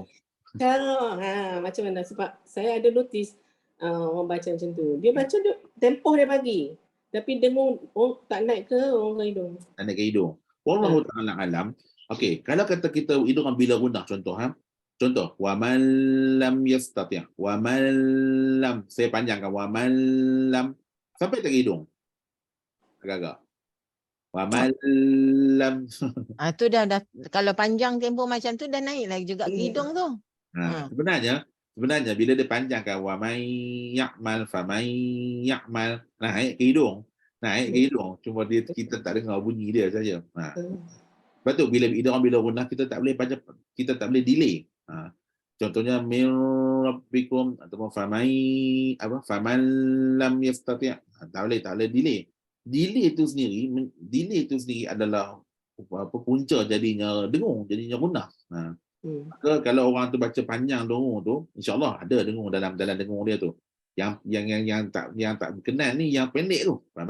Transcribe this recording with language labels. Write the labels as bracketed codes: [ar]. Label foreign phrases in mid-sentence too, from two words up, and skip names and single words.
[ms] Cara macam mana, sebab saya ada notice orang baca macam tu. Dia baca tempoh dia bagi. Tapi dengar tak naik ke orang hidung. Tak naik ke hidung. [ar] والله تعالى أعلم. [ms] Okey, kalau kata kita hidung bila gunnah contoh, [ar] ومن لم يستطع'. ومن لم, [ms] saya panjangkan [ar] ومن لم [ms] sampai tak hidung. Agak-agak. [ar] ومن لم. [ms] Tu dah kalau panjang tempoh macam tu dah naik lagi juga ke hidung tu. Sebenarnya bila dia panjangkan [ar] ومن يعمل فمن يعمل, [ms] naik ke hidung. Cuma kita tak dengar bunyi dia saja. Sebab tu bila gunnah kita tak boleh delay. Contohnya [ar] من ربكم [ms] ataupun [ar] فمن لم يستطع'. [ms] Tak boleh delay. Delay itu sendiri adalah punca jadinya gunnah. Maka kalau orang tu baca panjang dengar tu, [ar] إن شاء الله [ms] ada dengar dalam dengar dia tu. Yang tak berkenan ni yang pendek tu.